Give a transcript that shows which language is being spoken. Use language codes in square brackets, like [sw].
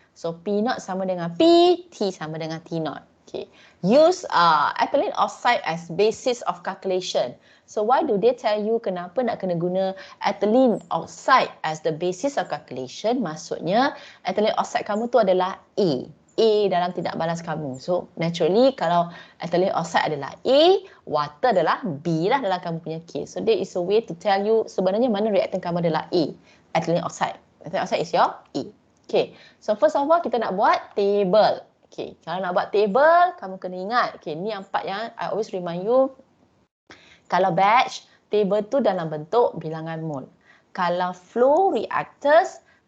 [ms] So P0 sama dengan P, T sama dengan T0. Okay. [en] Use ethylene oxide as basis of calculation. So why do they tell you [ms] kenapa nak kena guna [en] ethylene oxide as the basis of calculation? [ms] Maksudnya ethylene oxide kamu tu adalah A. A dalam tindak balas kamu. [en] So naturally [ms] kalau [en] ethylene oxide adalah A, water [ms] adalah B lah dalam kamu punya [en] case. So there is a way to tell you [ms] sebenarnya mana [en] reactant [ms] kamu adalah [en] A, ethylene oxide. Ethylene oxide is your A. [ms] Okay. [en] So first of all [ms] kita nak buat table. Okay. Kalau nak buat table, kamu kena ingat. Okay. Ni empat yang [en] I always remind you. [ms] Kalau batch, table tu dalam bentuk bilangan mol. Kalau flow reactors,